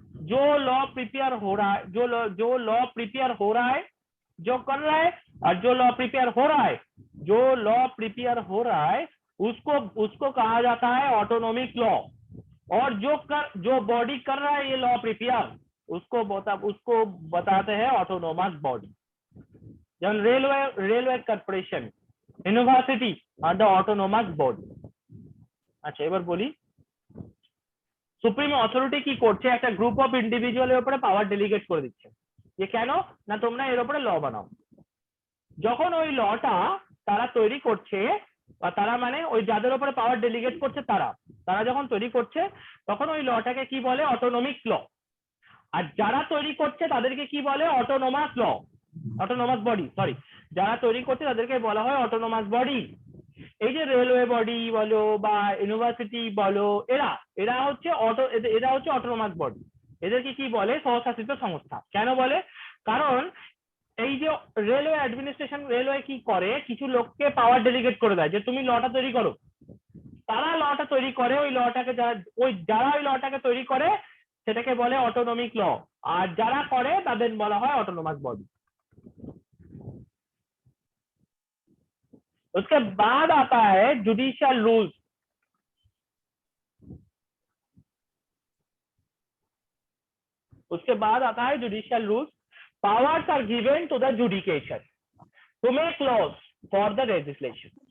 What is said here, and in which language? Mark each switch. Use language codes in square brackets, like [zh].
[hi] जो law prepare हो रहा है, जो लॉ प्रिपेयर हो रहा है, जो कर रहा है, और जो लॉ प्रिपेयर हो रहा है, जो लॉ प्रिपेयर हो रहा है उसको कहा जाता है ऑटोनॉमिक लॉ। और जो बॉडी कर रहा है ये लॉ प्रिपेयर, उसको बताते हैं ऑटोनोमस बॉडी। जब railway corporation, university [bn] are the autonomous body. আচ্ছা, এবার বলি সুপ্রিম অথরিটি কি করছে? একটা গ্রুপ অফ ইন্ডিভিজুয়ালের উপরে পাওয়ার ডেলিগেট করে দিচ্ছে। যে কেন না, তোমরা এর উপরে ল বানাও। যখন ওই লটা তারা তৈরি করছে, বা তারা মানে ওই যাদের উপরে পাওয়ার ডেলিগেট করছে তারা যখন তৈরি করছে, তখন ওই লটাকে কি বলে? অটোনমিক ল। আর যারা তৈরি করছে তাদেরকে কি বলে? অটোনোমাস ল, অটোনোমাস বডি, সরি, যারা তৈরি করছে তাদেরকে বলা হয় অটোনোমাস বডি। এই যে রেলওয়ে বডি বলো বা ইউনিভার্সিটি বলো, এরা হচ্ছে অটোনোমাস বডি। এদেরকে কি বলে? স্বশাসিত সংস্থা। কেন বলে? কারণ এই যে রেলওয়ে অ্যাডমিনিস্ট্রেশন, রেলওয়ে কি করে? কিছু লোককে পাওয়ার ডেলিগেট করে দেয় যে তুমি লটা তৈরি করো, তারা লটা তৈরি করে, ওই লটাকে যারা ওই লটাকে তৈরি করে সেটাকে বলে অটোনমিক ল, আর যারা করে তাদের বলা হয় অটোনোমাস बॉडी। [hi] उसके बाद आता है जुडिशियल रूल्स। उसके बाद आता है judicial rules. [en] Powers are given to the judicature to make laws for the legislation.